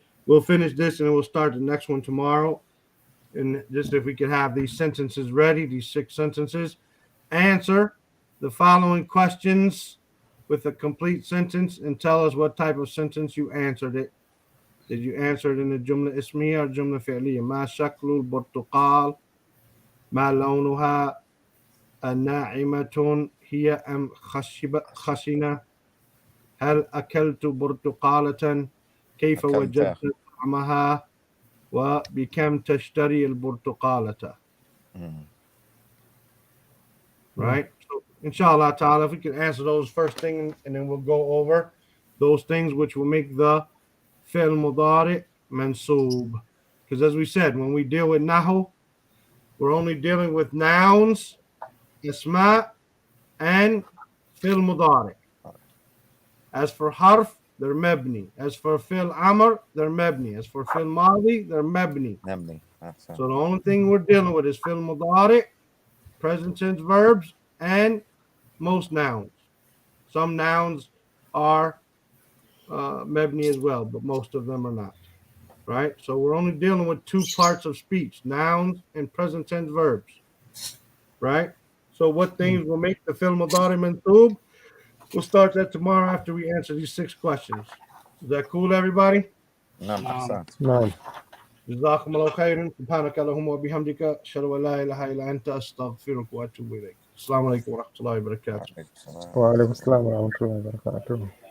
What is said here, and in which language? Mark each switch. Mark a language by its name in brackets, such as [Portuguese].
[English] We'll finish this and then we'll start the next one tomorrow. And just if we could have these sentences ready, these 6 sentences, answer the following questions with a complete sentence and tell us what type of sentence you answered it. Did you answer it in the jumla ismiya or jumla fi'liya? [Arabic] ما شكل البرتقال؟ ما لونها؟ الناعمة هي أم خشنة؟ هل أكلت برتقالة؟ كيف أكلتها. وجدت طعمها؟ وبكم تشتري البرتقالة؟ [English] Right? So, inshallah ta'ala, if we can answer those first thing and then we'll go over those things which will make the fi'l mudari mansoob. Because as we said, when we deal with nahu, we're only dealing with nouns, isma, and fi'l mudari. As for harf, they're mabni. As for fi'l amr, they're mabni. As for fi'l madi, they're mabni. [Arabic] نمني أحسن. [English] So the only thing we're dealing with is fi'l mudari, present tense verbs, and most nouns. Some nouns are mabni as well, but most of them are not. Right? So we're only dealing with 2 parts of speech, nouns and present tense verbs. Right? So what things will make the fi'l mudari mansoob? We'll start that tomorrow after we answer these 6 questions. Is that cool, everybody? [Arabic] نعم أحسنت. نعم. جزاكم الله خيرا. سبحانك اللهم وبحمدك أشهد أن لا إله إلا أنت أستغفرك وأتوب إليك. السلام عليكم ورحمة الله وبركاته. عليكم السلام. وعليكم السلام ورحمة الله وبركاته.